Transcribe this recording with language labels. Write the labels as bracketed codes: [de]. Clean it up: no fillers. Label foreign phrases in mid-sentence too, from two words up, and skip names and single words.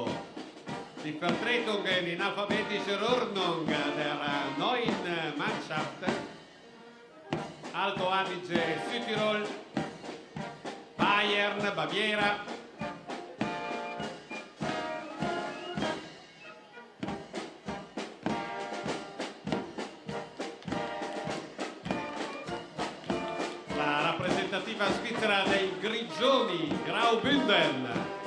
[de] Die Vertretungen in alphabetischer Ordnung der neuen Mannschaft Alto Adige, Südtirol, Bayern, Baviera. [it] La rappresentativa svizzera dei Grigioni, Graubünden.